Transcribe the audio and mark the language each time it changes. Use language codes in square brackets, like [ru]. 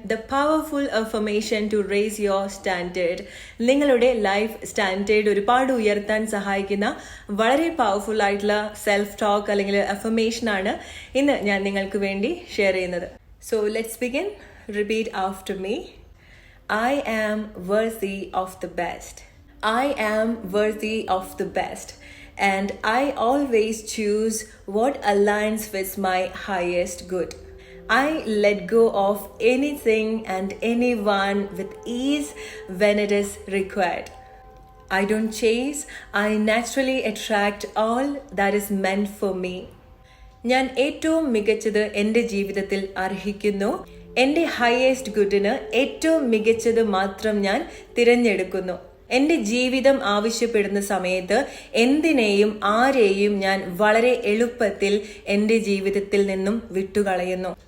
[en] The powerful affirmation to raise your standard. [ml] നിങ്ങളുടെ life standard ഒരുപാട് ഉയർത്താൻ സഹായിക്കുന്ന വളരെ പവർഫുൾ ആയിട്ടുള്ള സെൽഫ് ടോക്ക് അല്ലെങ്കിൽ അഫർമേഷൻ ആണ് ഇന്ന് ഞാൻ നിങ്ങൾക്ക് വേണ്ടി ഷെയർ ചെയ്യുന്നത്. [en] So let's begin. Repeat after me. I am worthy of the best. I am worthy of the best. And I always choose what aligns with my highest good. I let go of anything and anyone with ease when it is required. I don't chase, I naturally attract all that is meant for me. [ml] ഞാൻ ഏറ്റവും മികച്ചത് എൻ്റെ ജീവിതത്തിൽ അർഹിക്കുന്നു. എൻ്റെ highest ഗുഡിന് ഏറ്റവും മികച്ചത് മാത്രം ഞാൻ തിരഞ്ഞെടുക്കുന്നു. എൻ്റെ ജീവിതം ആവശ്യപ്പെടുന്ന സമയത്ത് എന്തിനേയും ആരെയും ഞാൻ വളരെ എളുപ്പത്തിൽ എൻ്റെ ജീവിതത്തിൽ നിന്നും വിട്ടുകളയുന്നു.